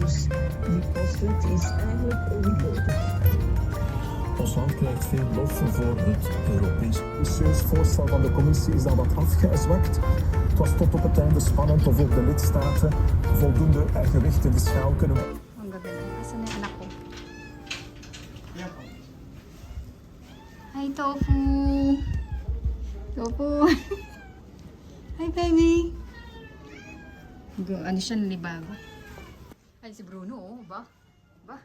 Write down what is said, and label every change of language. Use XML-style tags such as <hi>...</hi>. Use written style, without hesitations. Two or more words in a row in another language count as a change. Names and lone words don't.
<nl>Dus die postwet is eigenlijk overbodig. Ons land krijgt veel lof voor het Europees. Het voorstel van de commissie is dan wat afgezwakt. Het was tot op het einde spannend of ook de lidstaten voldoende gewicht in de schaal kunnen.</nl> <tl>Ang gabi na. Asan na yung anak ko? Hi, Tofu! Tofu! Hi, baby! Ano siya, nalibago? Ay, si Bruno, oh. Ba? Ba?</tl>